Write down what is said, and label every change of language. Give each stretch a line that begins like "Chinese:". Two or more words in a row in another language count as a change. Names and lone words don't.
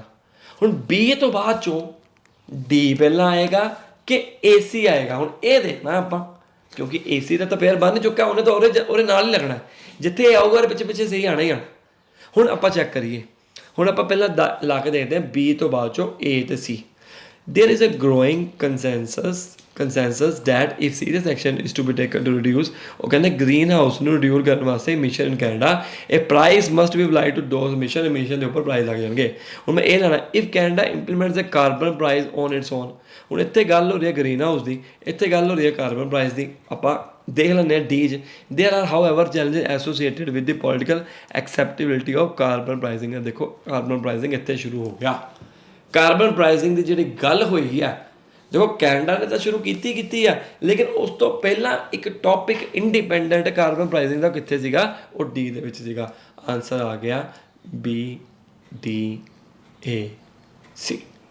Punjabi: ਹੁਣ ਬੀ ਤੋਂ ਬਾਅਦ ਚੋਂ ਡੀ ਪਹਿਲਾਂ ਆਏਗਾ ਕਿ ਏ ਸੀ ਆਏਗਾ, ਹੁਣ ਇਹ ਦੇਖਣਾ ਆਪਾਂ, ਕਿਉਂਕਿ ਏ ਸੀ ਦਾ ਤਾਂ ਪੇਅਰ ਬਣ ਚੁੱਕਾ, ਉਹਨੇ ਤਾਂ ਉਹਦੇ ਨਾਲ ਹੀ ਲੱਗਣਾ, ਜਿੱਥੇ ਆਊਗਾ ਪਿੱਛੇ ਪਿੱਛੇ ਸਹੀ ਆਣਾ ਹੀ ਆਣਾ। ਹੁਣ ਆਪਾਂ ਚੈੱਕ ਕਰੀਏ, ਹੁਣ ਆਪਾਂ ਪਹਿਲਾਂ ਲਾ ਕੇ ਦੇਖਦੇ ਹਾਂ ਬੀ ਤੋਂ ਬਾਅਦ ਚੋਂ ਏ ਤੇ ਸੀ।
English: There is a growing consensus that if serious action is to be taken to reduce,
Punjabi: ਉਹ ਕਹਿੰਦੇ
English: green house
Punjabi: ਨੂੰ ਰਿਡਿਊਸ ਕਰਨ ਵਾਸਤੇ
English: emission in Canada, a price must be applied to those emission
Punjabi: ਦੇ ਉੱਪਰ ਪ੍ਰਾਈਸ ਲੱਗ ਜਾਣਗੇ। ਹੁਣ ਮੈਂ ਇਹ ਲੈਣਾ
English: if Canada implements a carbon price on its own,
Punjabi: ਹੁਣ ਇੱਥੇ ਗੱਲ ਹੋ ਰਹੀ ਹੈ
English: green house
Punjabi: ਦੀ, ਇੱਥੇ ਗੱਲ ਹੋ ਰਹੀ ਹੈ
English: carbon price
Punjabi: ਦੀ। ਆਪਾਂ ਦੇਖ ਲੈਂਦੇ ਹਾਂ ਡੀ 'ਚ
English: there are however challenges associated with the political acceptability of carbon pricing।
Punjabi: ਦੇਖੋ
English: carbon pricing
Punjabi: ਇੱਥੇ ਸ਼ੁਰੂ ਹੋ ਗਿਆ।
English: carbon pricing
Punjabi: ਦੀ ਜਿਹੜੀ ਗੱਲ ਹੋਈ ਆ, ਦੇਖੋ ਕੈਨੇਡਾ ਨੇ ਤਾਂ ਸ਼ੁਰੂ ਕੀਤੀ ਆ, ਲੇਕਿਨ ਉਸ ਤੋਂ ਪਹਿਲਾਂ ਇੱਕ
English: topic independent carbon pricing
Punjabi: ਦਾ ਕਿੱਥੇ ਸੀਗਾ, ਉਹ ਡੀ ਦੇ ਵਿੱਚ ਸੀਗਾ। ਆਨਸਰ ਆ ਗਿਆ ਬੀ ਡੀ ਏ ਸੀ।